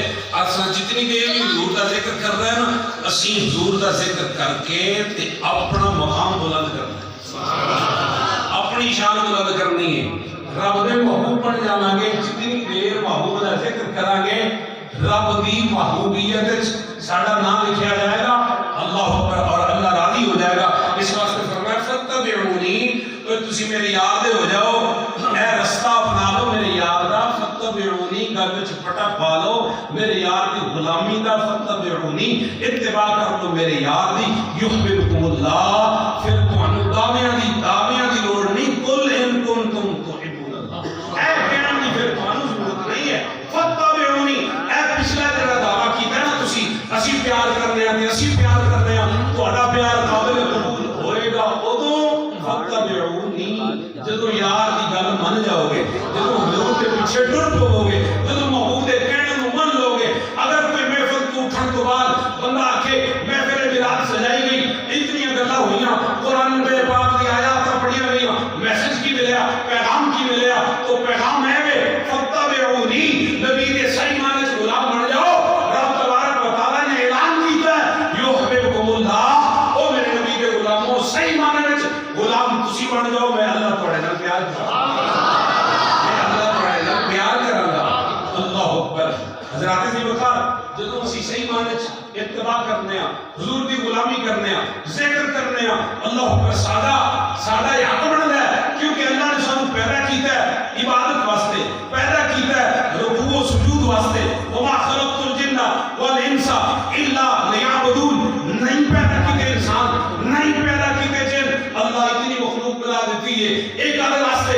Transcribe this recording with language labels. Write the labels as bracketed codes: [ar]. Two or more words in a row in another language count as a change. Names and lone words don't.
[pa] اصل جتنی دیر بھی حضور دا ذکر کر رہے ہیں نا اسی حضور دا ذکر کر کے تے اپنا مقام بلند کرنا ہے, اپنی شان بلند کرنی ہے. رب دے محبوب بن جانا گے جتنی دیر محبوب دا ذکر کریں گے رب دی محبوبیت وچ ساڈا نام لکھیا جائے گا. [ar] اللہ اکبر, [pa] اور اللہ راضی ہو جائے گا. اس واسطے فرمایا فتبعونی, تو تسی میرے یار دے ہو جاؤ, اے رستہ اپنا لو میرے یار دا. فتبعونی گل وچ پٹا پا لو میرے یار دی غلامی دا. فتبعونی اتباع کر لو میرے یار دی. [ar] یحببکم اللہ, [pa] پھر تانوں دعویاں دی لوڑ نہیں. [ar] قل ان کنتم تحبون اللہ, [pa] اے کہنا نہیں پھر تانوں ضرورت نہیں ہے. فتبعونی, اے پچھلا جڑا دعویٰ کیتا نا تسی اسی پیار کرنے ہیں اسی پیار کرنے ہیں, تہاڈا پیار قابل قبول ہوئے گا ادوں. فتبعونی جدوں یار دی گل من جاؤ گے, جدوں حضور کے پیچھے ٹر پو گے, جدوں محبوب دے کہنے نوں من لو گے. اگر کوئی محفل تو اٹھن تو بعد بندہ آکھے محفل میلاد سجائی گئی اتنی گلاں ہوئیاں قرآن میں پاک دی آیات پڑھیاں گئیاں میسج کی ملیا پیغام کی ملیا, تو پیغام ہے وے فتبعونی نبی دے صحیح معنی وچ غلام بن جاؤ. رب [ar] تبارک و تعالی [pa] نے اعلان کیتا ہے [ar] یحببکم اللہ, [pa] او میرے نبی دے غلاموں صحیح معنی وچ غلام تسی بن جاؤ. میں اللہ تہاڈے نال پیار کراں حضرات دی وقار جدوں اسی صحیح معنی وچ اتباع کرنے ہیں حضور دی غلامی کرنے ہیں ذکر کرنے ہیں [ar] اللہ اکبر [pa] سادہ یہ حق بندا ہے کیونکہ اللہ نے سانوں پیدا کیتا ہے عبادت واسطے, پیدا کیتا ہے رکوع و سجود واسطے. [ar] وما خلقت الجن والانس الا ليعبدون, [pa] نہیں پیدا کیتے انسان نہیں پیدا کیتے جن, اللہ اتنی مخلوق بنا دیتی ہے ایک عدل واسطے.